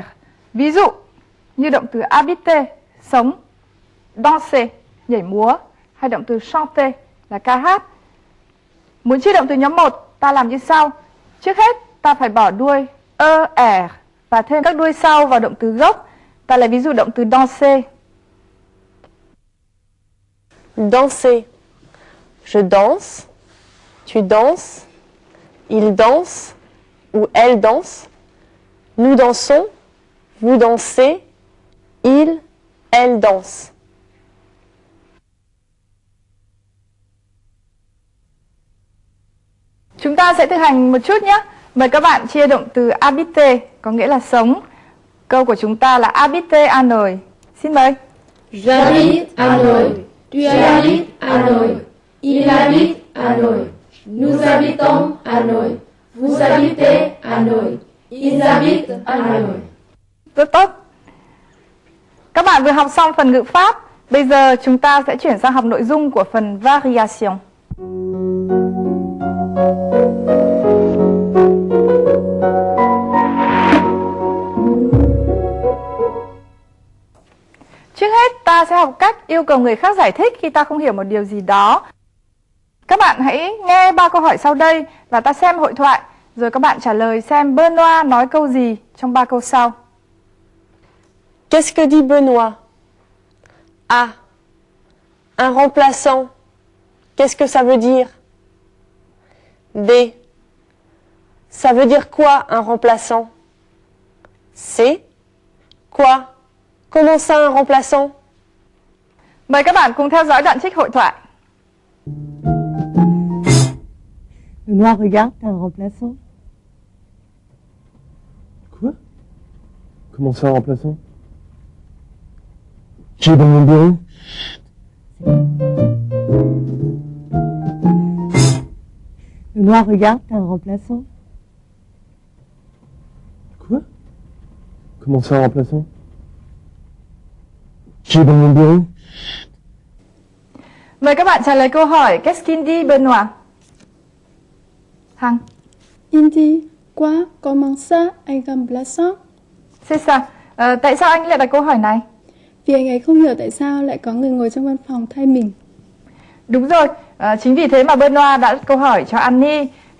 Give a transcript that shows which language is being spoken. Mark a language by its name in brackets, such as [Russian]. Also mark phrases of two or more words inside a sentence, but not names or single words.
[Vietnamese] Ví dụ như động từ habiter, sống, danser, nhảy múa, hay động từ chanter là ca hát. Muốn chia động từ nhóm 1, ta làm như sau. Trước hết, ta phải bỏ đuôi er và thêm các đuôi sau vào động từ gốc. Ta lấy ví dụ động từ danser. Danser. [French] Je danse, tu danses, il danse ou elle danse. Nous dansons, vous dansez, il, elle danse. [Vietnamese] Chúng ta sẽ thực hành một chút nhé. Mời các bạn chia động từ habiter, có nghĩa là sống. Câu của chúng ta là [French] habiter à [Vietnamese] Nội. Xin mời. [French] J'habite à Hanoï. Tu habites à Hanoï. Il habite à Hanoï. Nous habitons à Hanoï. Vous habitez à Hanoï. Ils habitent à Hanoï. [Vietnamese] Rất tốt. Các bạn vừa học xong phần ngữ pháp. Bây giờ chúng ta sẽ chuyển sang học nội dung của phần variation. Trước hết ta sẽ học cách yêu cầu người khác giải thích khi ta không hiểu một điều gì đó. Các bạn hãy nghe 3 câu hỏi sau đây và ta xem hội thoại, rồi các bạn trả lời xem Benoît nói câu gì trong 3 câu sau. [French] Qu'est-ce que dit Benoît? A. Un remplaçant. Qu'est-ce que ça veut dire? B. Ça veut dire quoi un remplaçant? C. Quoi? Comment ça un remplaçant? [Vietnamese] Mời các bạn cùng theo dõi đoạn trích hội thoại. [French] Benoît regarde, t'as un remplaçant. Quoi? Comment ça, un remplaçant? J'ai dans mon bureau. Benoît regarde, t'as un remplaçant. Quoi? Comment ça, un remplaçant? J'ai dans mon bureau. [Vietnamese] Mời các bạn trả lời câu hỏi [French] Qu'est-ce qu'il dit Benoît? [Vietnamese] Hằng. [French] Il dit quoi? Comment ça? Un remplaçant? C'est ça. [Vietnamese] Tại sao anh lại đặt câu hỏi này? Vì anh ấy không hiểu tại sao lại có người ngồi trong văn phòng thay mình. Đúng rồi, chính vì thế mà Benoît đã đặt câu hỏi cho Annie.